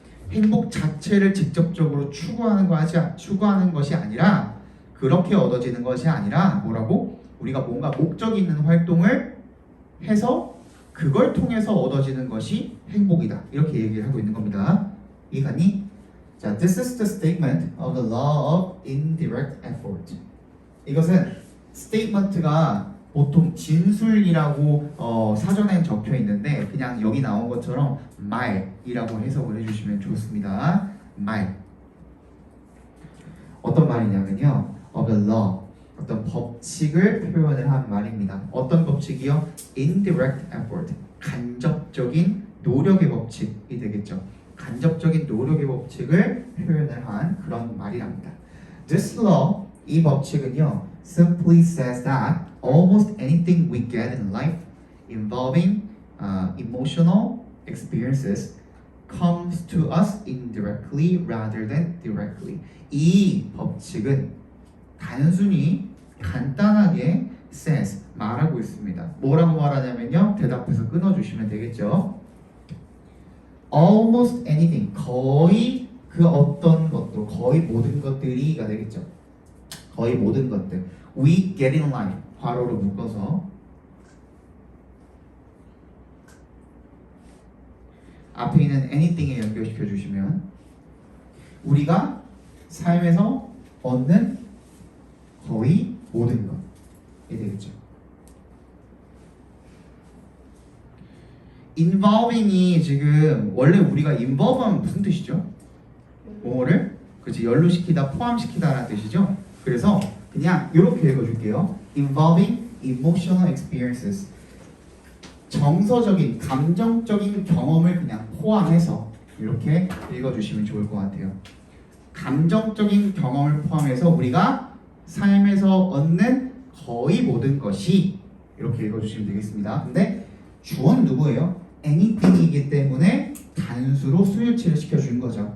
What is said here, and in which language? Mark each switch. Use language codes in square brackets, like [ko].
[ko] 행복 자체를 직접적으로 추구하는 것이 아니라 그렇게 얻어지는 것이 아니라 뭐라고? 우리가 뭔가 목적이 있는 활동을 해서 그걸 통해서 얻어지는 것이 행복이다. 이렇게 얘기를 하고 있는 겁니다. 이해가니? [en] 자, this is the statement of the law of indirect effort. [ko] 이것은 statement가 보통 진술이라고 사전에 적혀 있는데 그냥 여기 나온 것처럼 말이라고 해석을 해주시면 좋습니다. 말. 어떤 말이냐면요. [en] of the law. [ko] 어떤 법칙을 표현을 한 말입니다. 어떤 법칙이요? [en] indirect effort. [ko] 간접적인 노력의 법칙이 되겠죠. 간접적인 노력의 법칙을 표현을 한 그런 말이랍니다. [en] This law, [ko] 이 법칙은요, [en] simply says that almost anything we get in life involving emotional experiences comes to us indirectly rather than directly. [ko] 이 법칙은 단순히 간단하게 says 말하고 있습니다. 뭐라고 말하냐면요, 대답해서 끊어주시면 되겠죠. [en] Almost anything, [ko] 거의 그 어떤 것도, 거의 모든 것들이가 되겠죠. 거의 모든 것들. [en] We get in life, [ko] 괄호로 묶어서 앞에 있는 anything에 연결시켜 주시면 우리가 삶에서 얻는 거의 모든 것이 되겠죠. involving이 지금 원래 우리가 involve하면 무슨 뜻이죠? 뭐를? 그렇지, 연루시키다, 포함시키다라는 뜻이죠. 그래서 그냥 이렇게 읽어줄게요. [en] involving emotional experiences. [ko] 정서적인, 감정적인 경험을 그냥 포함해서 이렇게 읽어주시면 좋을 것 같아요. 감정적인 경험을 포함해서 우리가 삶에서 얻는 거의 모든 것이 이렇게 읽어주시면 되겠습니다. 근데 주어는 누구예요? anything이기 때문에 단수로 수일치를 시켜주는 거죠.